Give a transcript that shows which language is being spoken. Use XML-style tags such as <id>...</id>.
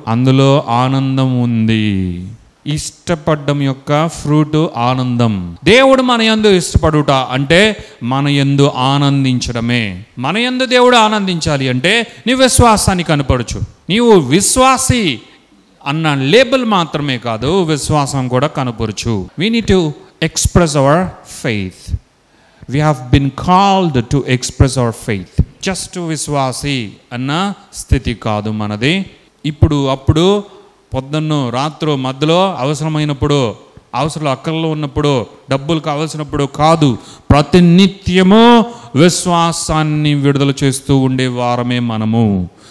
<te>అందులో ఆనందం ఉంది. ఇష్టపడడం యొక్క ఫ్రూట్ ఆనందం. దేవుడు మన యందు ఇష్టపడుట అంటే మన యందు ఆనందించడమే. మన యందు దేవుడు ఆనందించాలి అంటే నీ విశ్వాసాన్ని కనపరచు. నీవు విశ్వాసి అన్న లేబుల్ మాత్రమే కాదు, విశ్వాసం కూడా కనపరచు.</te> <en>We need to express our faith. We have been called to express our faith.</en> <te>Just విశ్వాసి అన్న స్థితి కాదు మనది. ఇప్పుడు అప్పుడు పొద్దున్న రాత్రో మధ్యలో అవసరమైనప్పుడు, అవసరాలు అక్కర్లో ఉన్నప్పుడు, డబ్బులు కావలసినప్పుడు కాదు, ప్రతి నిత్యము విశ్వాసాన్ని విడుదల చేస్తూ ఉండే వారమే మనము.</te>